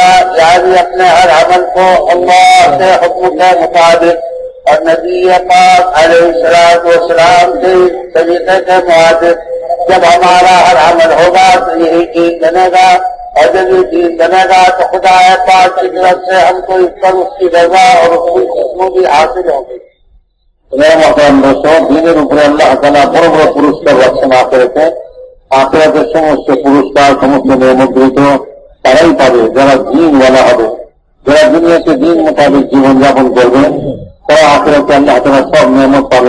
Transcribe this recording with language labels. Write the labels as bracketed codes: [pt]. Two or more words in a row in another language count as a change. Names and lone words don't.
[ur] یعنی اپنے ہر عمل کو اللہ کے حکم کے مطابق اور نبی پاک [ar] علیہ الصلوۃ والسلام [ur] کے طریقے کے مطابق جب ہمارا ہر عمل ہوگا تو یہی دین بنے گا، اور جب یہ دین بنے گا تو خدا پاک کی طرف سے ہم کو اس پر اس کی رضا اور اس کی خوشبو حاصل ہوگی۔ محترم دوست, [bn] দিনের উপরে আল্লাহ তাআলা বড় বড় পুরস্কার রাখছেন আখিরাতে। আখিরাতের সমস্ত পুরস্কার, সমস্ত নিয়ামত তারাই পাবে যারা দ্বীনওয়ালা হবে, যারা দুনিয়াতে দিন মোতাবেক জীবনযাপন করবে, তারা আখিরাতে আল্লাহ তাআলা সব নিয়ামত পাবে।